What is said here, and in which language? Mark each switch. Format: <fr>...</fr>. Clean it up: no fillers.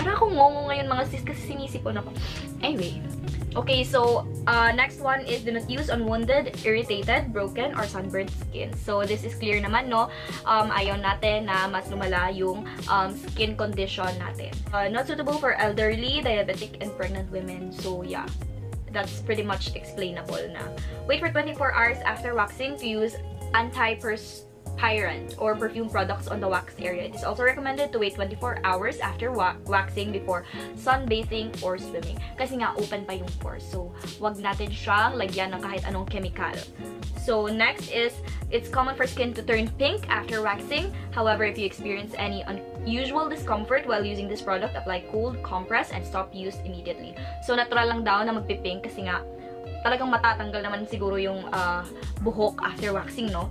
<tl>Para akong ngongo ngayon mga sis kasi sinisipon ako.</tl> <en>Anyway. Okay, so, next one is do not use on wounded, irritated, broken, or sunburned skin. So, this is clear</en> <tl>naman, no? Ayaw natin na mas lumala yung skin condition natin.</tl> <en>Not suitable for elderly, diabetic, and pregnant women. So, yeah. That's pretty much explainable na. Wait for 24 hours after waxing to use antiperspirant or perfume products on the wax area. It is also recommended to wait 24 hours after waxing before sunbathing or swimming.</en> <tl>Kasi nga, open pa yung pores. So, wag natin siyang lagyan ng kahit anong chemical.</tl> <en>So, next is, it's common for skin to turn pink after waxing. However, if you experience any unusual discomfort while using this product, apply cold compress and stop use immediately.</en> <tl>So, natural lang daw na magpipink kasi nga, talagang matatanggal naman siguro yung buhok</tl> <en>after waxing,</en> <tl>no?</tl>